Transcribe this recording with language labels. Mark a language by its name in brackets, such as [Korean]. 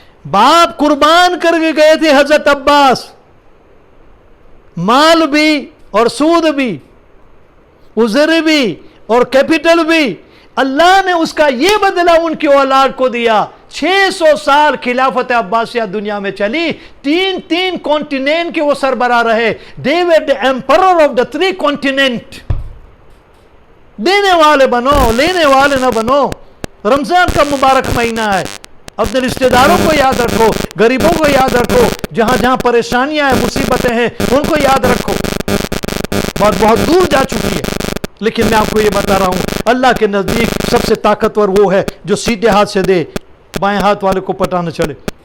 [Urdu] باپ قربان کر کے گئے تھے حضرت عباس, مال بھی اور سود بھی, عذر بھی اور کیپٹل بھی. اللہ نے اس کا یہ بدلہ ان کی اولاد کو دیا. 600 سال خلافت عباسیہ دنیا میں چلی, 3 کانٹیننٹ کے وہ سربراہ رہے. [English] They were the emperor of the 3 continent. [Urdu] دینے والے بنو, لینے والے نہ بنو. رمضان کا مبارک مہینہ ہے, اپنے رشتہ داروں کو یاد رکھو, غریبوں کو یاد رکھو, جہاں جہاں پریشانیاں ہیں, مصیبتیں ہیں, ان کو یاد رکھو. بات بہت دور جا چکی ہے, لیکن میں آپ کو یہ بتا رہا ہوں, اللہ کے نزدیک سب سے طاقتور وہ ہے جو سیدھے ہاتھ سے دے, بائیں ہاتھ والے کو پتہ نہ چلے.